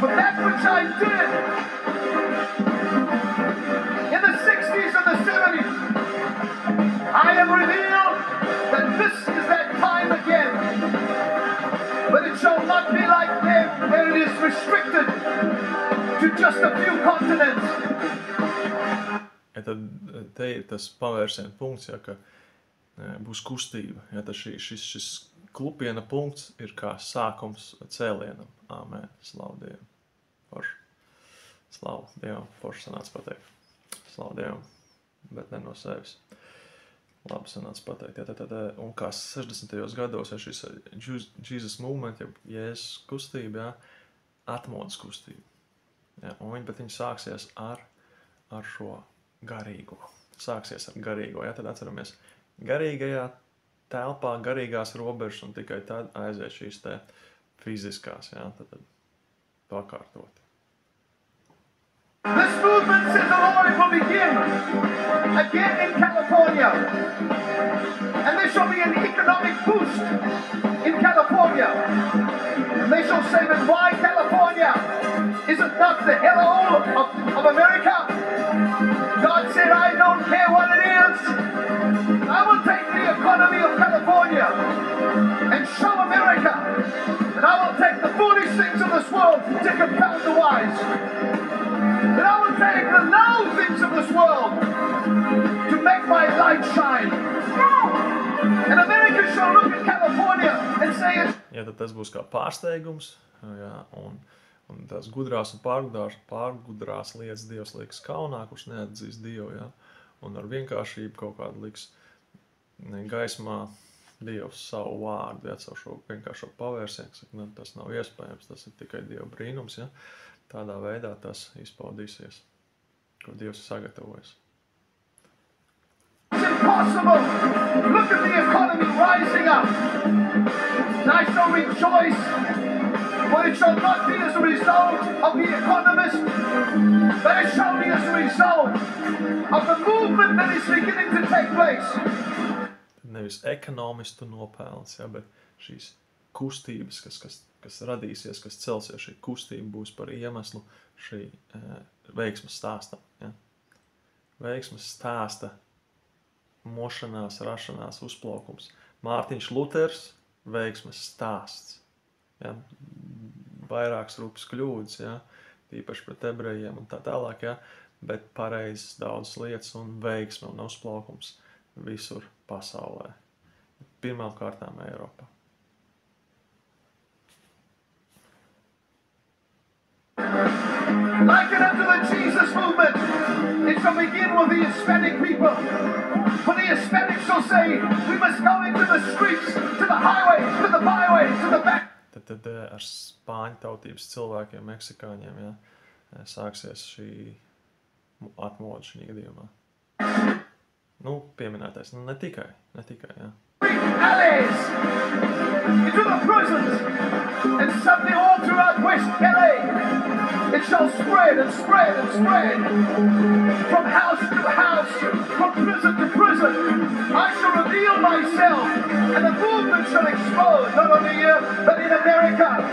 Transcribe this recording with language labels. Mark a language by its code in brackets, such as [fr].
[en] For that which I did in the 60s and the 70s, I have revealed that this is that time again. But it shall not be like them, where it is restricted to just a few continents. [lv] Ja tad te ir tas pavērsiena punkts, ja, ka būs kustība. Ja, tad šis klupiena punkts ir kā sākums cēlienam. Āmen. Slavu Dievam. Forši. Slavu Dievam. Forši sanāca pateikt. Slavu Dievam. Bet ne no sevis. Labi sanāca pateikt. Ja, tad, un kā 60. gados, ja šis [en] Jesus movement, [lv] ja Jēzus kustība, ja, atmodas kustība. Ja, bet viņi sāksies ar šo garīgo. Sāksies ar garīgo. Ja, tad atceramies garīgajā telpā, garīgās robežas un tikai tad aizies šīs te fiziskās. Ja, tad pakārtot. [en] This movement, says the Lord, will begin again in California. And there shall be an economic boost in California. And they shall say, but why California? Is it not the hello of America? God said, I don't care what it is. I will take the economy of California and show America. And I will take the foolish things of this world to confound the wise. And I will take the low things of this world to make my light shine. And will look at California and say it's [lv] Ja, tad tas būs kā pārsteigums, jā, un tās gudrās un pārgudrās lietas Dievs liks kaunā, kurš neatzīst Dievu, jā, un ar vienkāršību kaut kādu liks gaismā Dievs savu vārdu, jā, savu šo vienkāršo pavērsienu, saka, nu, tas nav iespējams, tas ir tikai Dieva brīnums, jā, tādā veidā tas izpaudīsies, ko Dievs ir sagatavojis. [en] impossible. Look at the economy rising up. And I shall rejoice, for it shall not be as a result of the economist, but it shall be as a result of the movement that is beginning to take place. [lv] Nevis ekonomistu nopelns, ja, bet šīs kustības, kas radīsies, kas celsies, šī kustība būs par iemeslu šī veiksmes stāstam. Ja. Veiksmes stāsta mošanās, rašanās, uzplaukums. Mārtiņš Luters, veiksmes stāsts. Ja. Vairākas rupas kļūdas, ja, tīpaši pret ebrejiem un tā tālāk, ja, bet pareizes daudzas lietas un veiksme un uzplaukums visur pasaulē. Pirmām kārtām Eiropā. [en] Like it unto the Jesus movement, it shall begin with the Hispanic people. For the Hispanics shall say, we must go into the streets, to the highways, to the byways, to the back. [lv] Tad ar spāņu tautības cilvēkiem, meksikāņiem, ja, sāksies šī atmoda šī gadījumā. Nu, pieminētais, nu, ne tikai, ja. [en] Alleys, into the prisons, and suddenly all throughout West LA, it shall spread and spread and spread, from house to house, from prison to prison. I shall reveal myself, and the movement shall explode, not only here, but in America.